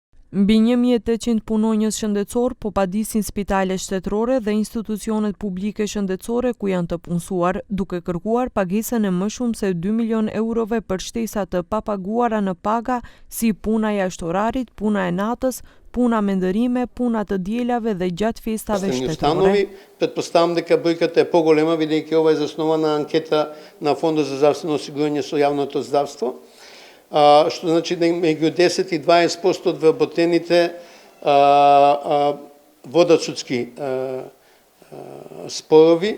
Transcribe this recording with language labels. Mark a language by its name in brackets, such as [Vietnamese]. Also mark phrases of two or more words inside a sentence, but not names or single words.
[Albanian] Mbi 1800 punonjës shëndetësor po padisin spitale shtetërore dhe institucionet publike shëndetësore ku janë të punësuar, duke kërkuar pagesën e më shumë se 2 milion eurove për shtesa të papaguara në paga si puna jashtë orarit, puna e natës, puna me ndërime, puna të dielave dhe gjatë festave shtetërore. [Macedonian] Pretpostavам дека бројката е поголема, бидејќи ова е заснована на анкета на Фондот за здравствено осигурање со јавното здравство. Што значи да меѓу 10 и 20% од вработените водат судски спорови.